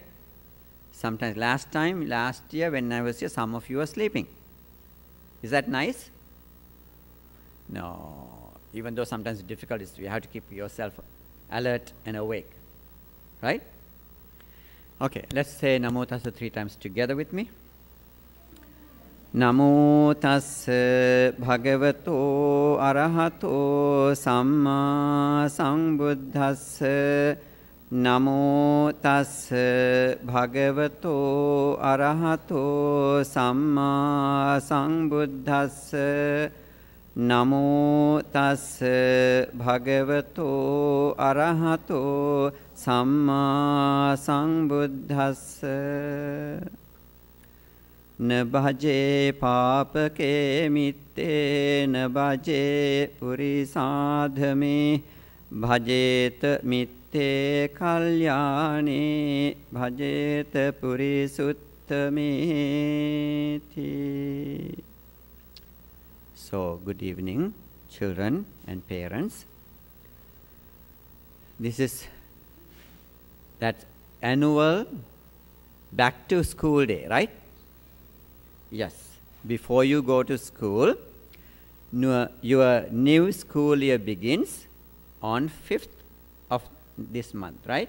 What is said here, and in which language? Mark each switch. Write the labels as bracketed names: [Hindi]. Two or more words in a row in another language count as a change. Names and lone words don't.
[English] Sometimes last year when I was here, some of you were sleeping. Is that nice? No. Even though sometimes it's difficult, you have to keep yourself alert and awake. Right? Okay, let's say [Pali] Namo Tassa [English] 3 times together with me. [Pali] Namo Tassa Bhagavato Arahato Samma Sambuddhassa. Namo Tassa Bhagavato Arahato Samma Sambuddhassa. Namo Tassa Bhagavato Arahato Samma Sambuddhassa. Na bhaje papake mitte na bhaje purisadhame bhajet mitte kalyane bhajet purisuttameti. [English] So, good evening, children and parents. This is that annual back to school day, right? Yes. Before you go to school, your new school year begins on 5th of this month, right?